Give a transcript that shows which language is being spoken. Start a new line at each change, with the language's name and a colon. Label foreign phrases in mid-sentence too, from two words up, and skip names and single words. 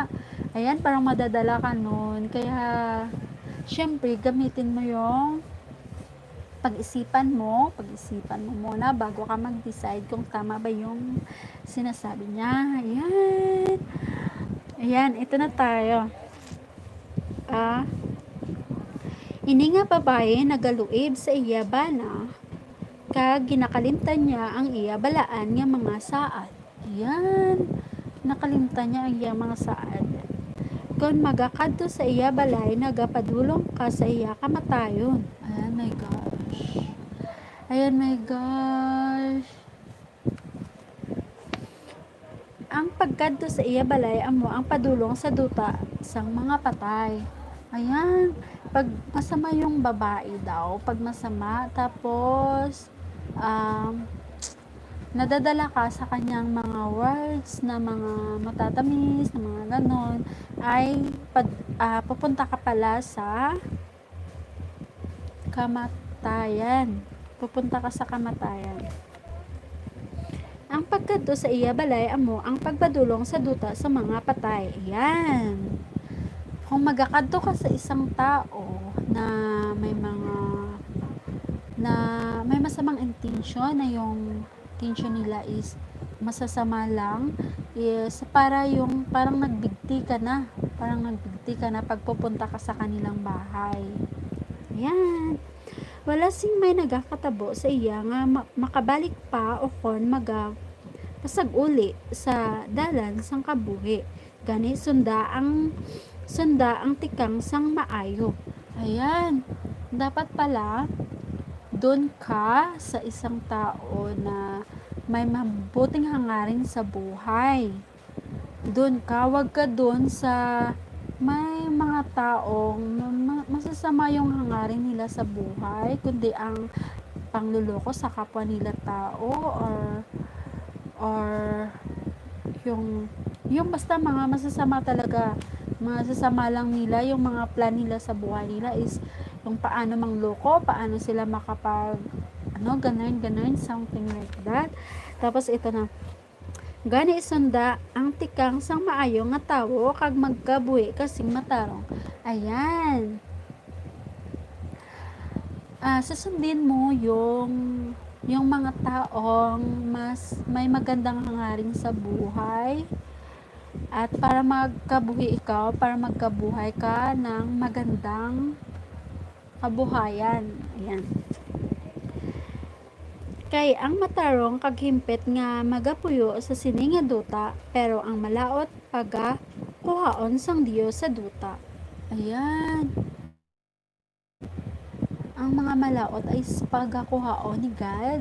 Filipino: Ayan, parang madadala ka nun. Kaya syempre gamitin mo yung pag-isipan mo muna bago ka mag-decide kung tama ba yung sinasabi niya. Ayan, ito na tayo.
Hiligaynon: Ini nga babae nagaluib sa iya bana kag ginakalimtan niya ang iya balaan nga mga saad. Ayan, nakalimtan niya ang iya mga saad. Kung magakadto sa iya balay, nagapadulong ka sa iya kamatayon.
Filipino: Ayan,
English: my gosh.
Hiligaynon: Ang pagkadto sa iya balay amo ang padulong sa duta sang mga patay.
Filipino: Ayan, pag masama yung babae daw, pag masama, tapos nadadala ka sa kanyang mga words na mga matatamis, na mga ganon, ay pupunta ka pala sa kamatayan. Pupunta ka sa kamatayan.
Hiligaynon: Ang pagkadto sa iya balay amo ang pagpadulong sa duta sa mga patay.
Filipino: Ayan. Kung magakadto ka sa isang tao na may masamang intention na yung intention nila is masasama lang, is parang nagbigti ka na pag pupunta ka sa kanilang bahay. Ayan.
Hiligaynon: Wala sing may nagakatabo sa iya nga makabalik pa o kon pasag uli sa dalan sang kabuhi. Gani sunda ang tikang sang maayo.
Filipino: Ayan. Dapat pala doon ka sa isang tao na may mabuting hangarin sa buhay. Doon ka, wag ka doon sa may mga taong masasama yung hangarin nila sa buhay, kundi ang pangluloko sa kapwa nila tao or yung basta mga masasama talaga, masasama lang nila yung mga plan nila sa buhay nila is yung paano mangloko, paano sila makapag ganun,
English: something like that.
Filipino: Tapos ito na,
Hiligaynon: gani isunda ang tikang sang maayo nga tawo kag magkabuhi kasing matarong.
Filipino: Ayan. Susundin mo yung mga taong may magandang hangarin sa buhay at para magkabuhi magkabuhay ka ng magandang kabuhayan. Ayan.
Hiligaynon: Kay ang matarong kaghimpit nga magapuyo sa sini nga duta, pero ang malaot kuhaon sang Dios sa duta.
Filipino: Ayan.
Hiligaynon: Ang mga malaot ay pagakuhaon ni God.